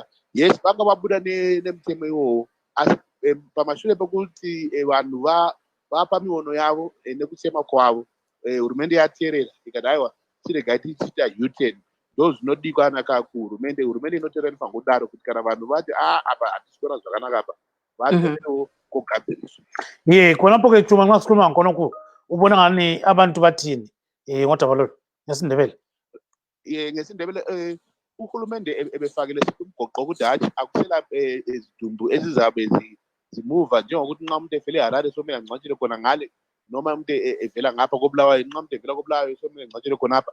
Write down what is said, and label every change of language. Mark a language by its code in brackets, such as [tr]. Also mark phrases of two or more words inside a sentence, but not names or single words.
[sn] Yes, vanga vabuda nemutemo iwowo, asi pamashure pekuti vanhu vapa miono yavo nekusema kwavo, hurumende yateerera ikati aiwa tiregai tichiita U-turn. Ndo zvinodikanwa kuhurumende. Hurumende inoteerera inofanira kudaro kuti kana vanhu vati apa hatisi kuona zvakanaka apa, vatoewo kogadziriswa. [nd] Khonapo ke Chuma nxa sikhuluma ngkhonokho ubona ngani abantu bathini ngoDabalolo ngesindebele? Ngesindebele uhulumende ebefakile umgoqo ukuthi hatshi akusela izidumbu ezizabe zimuva, njengokuthi nxa umuntu evele eHarare somele angcwatshele khona ngale, noma umuntu evela ngapha koBulawayo, nxa umuntu evela koBulawayo somele angcwatshele khonapha.